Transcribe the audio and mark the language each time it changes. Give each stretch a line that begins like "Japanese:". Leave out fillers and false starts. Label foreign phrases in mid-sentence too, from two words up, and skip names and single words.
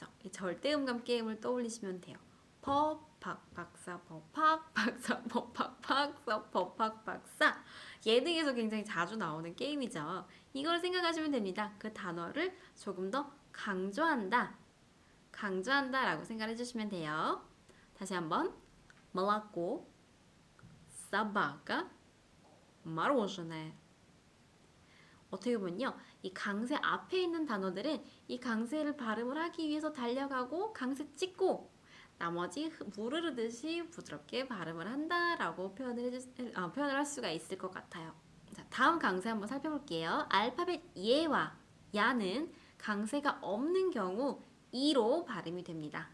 Korean: 이 절대음감 게임을 떠올리시면 돼요. 퍼팍 박사 퍼팍 박사 퍼팍 박사 퍼팍 박사. 예능에서 굉장히 자주 나오는 게임이죠. 이걸 생각하시면 됩니다. 그 단어를 조금 더 강조한다 라고 생각해 주시면 돼요. 다시 한번
Russian: молоко, собака, мороженое.
Korean: 어떻게 보면요, 이 강세 앞에 있는 단어들은 이 강세를 발음을 하기 위해서 달려가고 강세 찍고 나머지 물 흐르듯이 부드럽게 발음을 한다라고 표현을 할 수가 있을 것 같아요. 자, 다음 강세 한번 살펴볼게요. 알파벳 예와 야는 강세가 없는 경우 이로 발음이 됩니다.